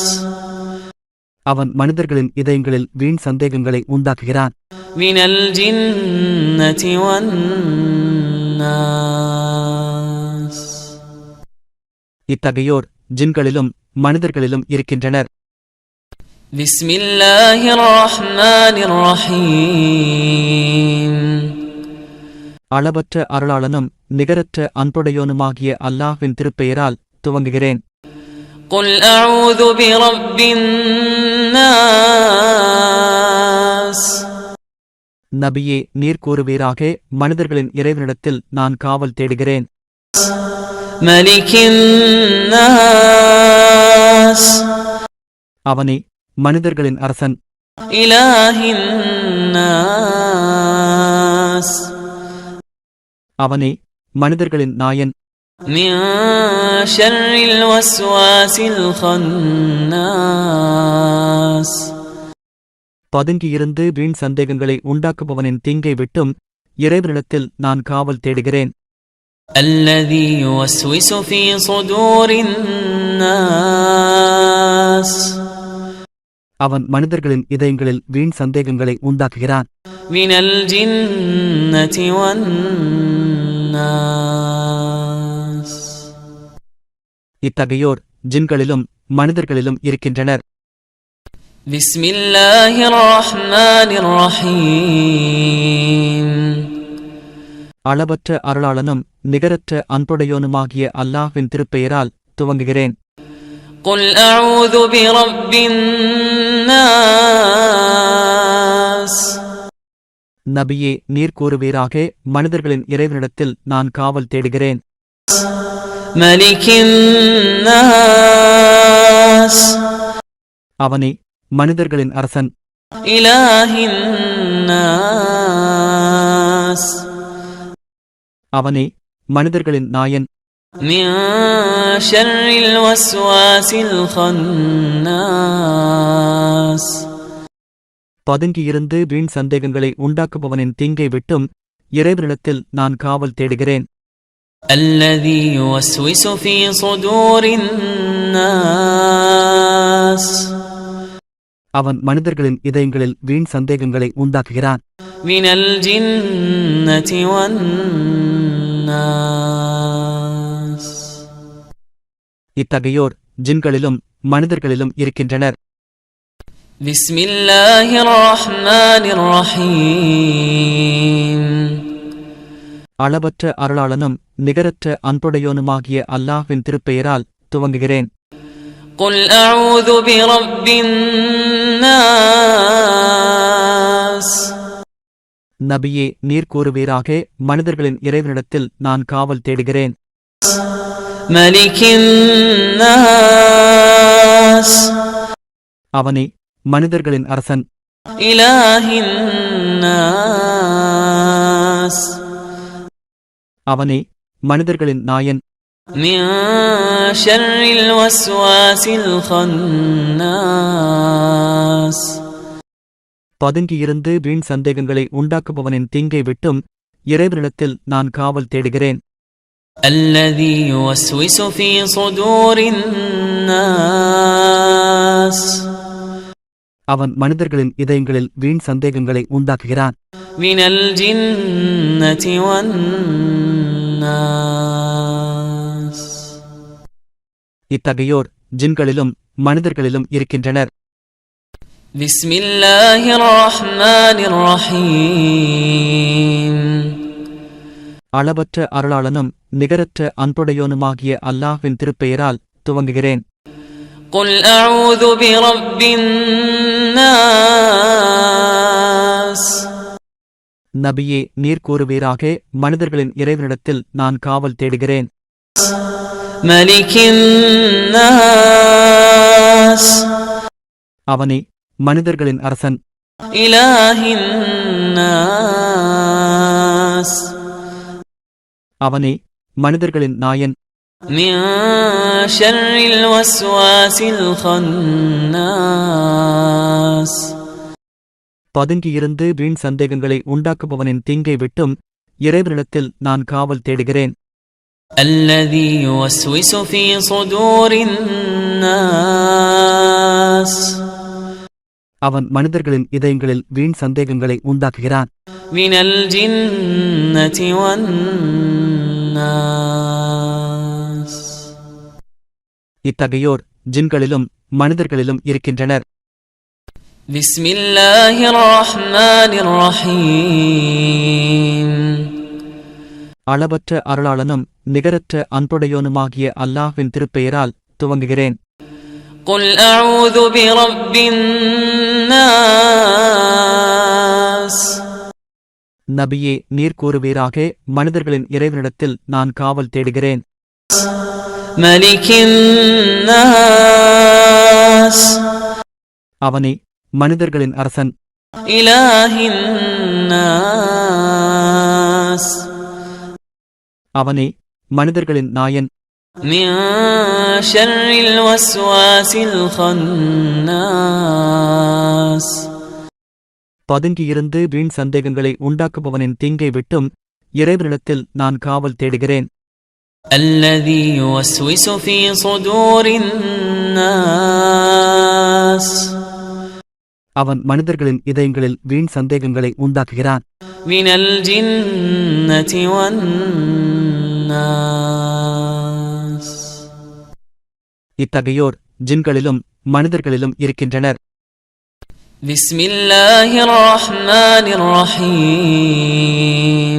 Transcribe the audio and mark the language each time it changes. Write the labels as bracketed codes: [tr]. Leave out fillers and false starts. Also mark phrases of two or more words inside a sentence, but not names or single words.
[ta] அவன் மனிதர்களின் இதயங்களில் வீண் சந்தேகங்களை உண்டாக்குகிறான். [ar] من الجنة والناس. [ta] இத்தகையோர் ஜின்களிலும் மனிதர்களிலும் இருக்கின்றனர். [ar] بسم الله الرحمن الرحيم [ta] அளவற்ற அருளாளனும் நிகரற்ற அன்புடையோனுமாகிய அல்லாஹ்வின் திருப்பெயரால் துவங்குகிறேன். [ar] قل أعوذ برب الناس [ta] நபியே, நீர் கூறுவீராக, மனிதர்களின் இறைவனிடத்தில் நான் காவல் தேடுகிறேன். [ar] ملك الناس [ta] அவனே மனிதர்களின் அரசன். [ar] إله الناس [ta] அவனே மனிதர்களின் நாயன். [ar] من شر الوسواس الخناس [ta] பதுங்கியிருந்து வீண் சந்தேகங்களை உண்டாக்குபவனின் தீங்கை விட்டும் இறைவனிடத்தில் நான் காவல் தேடுகிறேன். [ar] الذي يوسوس في صدور الناس [ta] அவன் மனிதர்களின் இதயங்களில் வீண் சந்தேகங்களை உண்டாக்குகிறான். [ar] من الجنة والناس [ta] இத்தகையோர் ஜின்களிலும் மனிதர்களிலும் இருக்கின்றனர். [ar] بسم الله الرحمن الرحيم [ta] அளவற்ற அருளாளனும் நிகரற்ற அன்புடையோனுமாகிய அல்லாஹ்வின் திருப்பெயரால் துவங்குகிறேன். [ar] قل أعوذ برب الناس [ta] நபியே, நீர் கூறுவீராக, மனிதர்களின் இறைவனிடத்தில் நான் காவல் தேடுகிறேன். [ar] ملك الناس [ta] அவனே மனிதர்களின் அரசன். [ar] إله الناس [ta] அவனே மனிதர்களின் நாயன். [ar] من شر الوسواس الخناس [ta] பதுங்கியிருந்து வீண் சந்தேகங்களை உண்டாக்குபவனின் தீங்கை விட்டும் இறைவனிடத்தில் நான் காவல் தேடுகிறேன். [ar] الذي يوسوس في صدور الناس [ta] அவன் மனிதர்களின் இதயங்களில் வீண் சந்தேகங்களை உண்டாக்குகிறான். [ar] من الجنة والناس [ta] இத்தகையோர் ஜின்களிலும் மனிதர்களிலும் இருக்கின்றனர். [ar] بسم الله الرحمن الرحيم [ta] அளவற்ற அருளாளனும் நிகரற்ற அன்புடையோனுமாகிய அல்லாஹ்வின் திருப்பெயரால் துவங்குகிறேன். [ar] قل أعوذ برب الناس [ta] நபியே, நீர் கூறுவீராக, மனிதர்களின் இறைவனிடத்தில் நான் காவல் தேடுகிறேன். [ar] ملك الناس [ta] அவனே மனிதர்களின் அரசன். [ar] إله الناس [ta] அவனே மனிதர்களின் நாயன். [ar] من شر الوسواس الخناس [ta] பதுங்கியிருந்து வீண் சந்தேகங்களை உண்டாக்குபவனின் தீங்கை விட்டும் இறைவனிடத்தில் நான் காவல் தேடுகிறேன். [ar] الذي يوسوس في صدور الناس [ta] அவன் மனிதர்களின் இதயங்களில் வீண் சந்தேகங்களை உண்டாக்குகிறான். [ar] من الجنة والناس [ta] இத்தகையோர் ஜின்களிலும் மனிதர்களிலும் இருக்கின்றனர். [ar] بسم الله الرحمن الرحيم [ta] அளவற்ற அருளாளனும் நிகரற்ற அன்புடையோனுமாகிய அல்லாஹ்வின் திருப்பெயரால் துவங்குகிறேன். [ar] قل أعوذ برب الناس [ta] நபியே, நீர் கூறுவீராக, மனிதர்களின் இறைவனிடத்தில் நான் காவல் தேடுகிறேன். [ar] ملك الناس [ta] அவனே மனிதர்களின் அரசன். [ar] إله الناس [ta] அவனே மனிதர்களின் நாயன். [ar] من شر الوسواس الخناس [ta] பதுங்கியிருந்து வீண் சந்தேகங்களை உண்டாக்குபவனின் தீங்கை விட்டும் இறைவனிடத்தில் நான் காவல் தேடுகிறேன். [ar] الذي يوسوس في صدور الناس [ta] அவன் மனிதர்களின் இதயங்களில் வீண் சந்தேகங்களை உண்டாக்குகிறான். [ar] من الجنة والناس [ta] இத்தகையோர் ஜின்களிலும் மனிதர்களிலும் இருக்கின்றனர். [ar] بسم الله الرحمن الرحيم. [ta] அளவற்ற அருளாளனும் நிகரற்ற அன்புடையோனுமாகிய அல்லாஹ்வின் திருப்பெயரால் துவங்குகிறேன். [ar] قل أعوذ برب الناس. [ta] நபியே, நீர் கூறுவீராக, மனிதர்களின் இறைவனிடத்தில் நான் காவல் தேடுகிறேன். [ar] ملك الناس. [ta] அவனே மனிதர்களின் அரசன். [ar] إله الناس. [ta] அவனே மனிதர்களின் நாயன். [ar] من شر الوسواس الخناس. [ta] பதுங்கியிருந்து வீண் சந்தேகங்களை உண்டாக்குபவனின் தீங்கை விட்டும் இறைவனிடத்தில் நான் காவல் தேடுகிறேன். [ar] الذي يوسوس في صدور الناس. [ta] அவன் மனிதர்களின் இதயங்களில் வீண் சந்தேகங்களை உண்டாக்குகிறான். [ar] من الجنة والناس. [ta] இத்தகையோர் ஜின்களிலும் மனிதர்களிலும் இருக்கின்றனர். [ar] بسم الله الرحمن الرحيم.